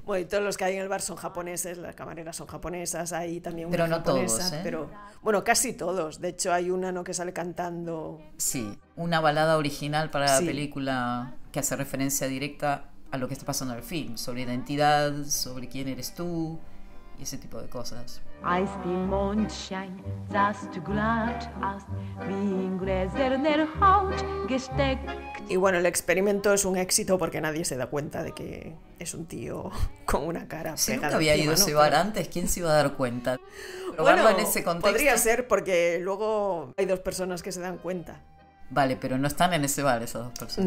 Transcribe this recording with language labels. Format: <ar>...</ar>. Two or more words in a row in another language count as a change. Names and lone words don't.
<es>Bueno, y todos los que hay en el bar son japoneses, las camareras son japonesas, hay también pero una no japonesa, todos, ¿eh? Pero bueno, casi todos. De hecho, hay una, ¿no?, que sale cantando. Sí, una balada original para Sí. la película que hace referencia directa a lo que está pasando en el film, sobre identidad, sobre quién eres tú y ese tipo de cosas.</es> <de>Als die Mondschein sahst du glatt aus, wie in gläserner Haut gesteckt.</de> <es>Y bueno, el experimento es un éxito porque nadie se da cuenta de que es un tío con una cara Si pegada nunca había encima, ido a ¿no? ese bar Pero- antes, ¿quién se iba a dar cuenta? Probarlo Bueno, en ese contexto. podría ser porque luego hay dos personas que se dan cuenta. Vale, pero no están en ese bar esas dos personas.</es>